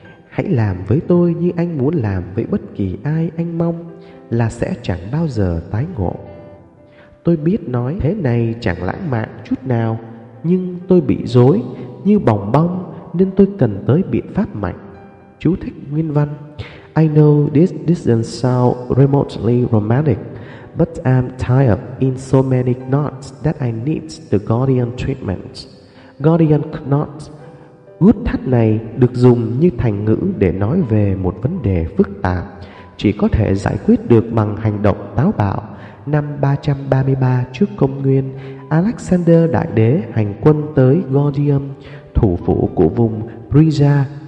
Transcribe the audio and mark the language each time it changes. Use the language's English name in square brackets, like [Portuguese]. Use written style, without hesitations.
[Vietnamese] Hãy làm với tôi như anh muốn làm với bất kỳ ai anh mong, là sẽ chẳng bao giờ tái ngộ. Tôi biết nói thế này chẳng lãng mạn chút nào, nhưng tôi bị rối như bòng bong nên tôi cần tới biện pháp mạnh. Chú thích nguyên văn: [English] I know this doesn't sound remotely romantic, but I'm tied up in so many knots that I need the Gordian treatment. Gordian knot. [Vietnamese] Gút thắt này được dùng như thành ngữ để nói về một vấn đề phức tạp, chỉ có thể giải quyết được bằng hành động táo bạo. Năm 333 trước Công nguyên, Alexander Đại Đế hành quân tới Gordium, thủ phủ của vùng Brisa.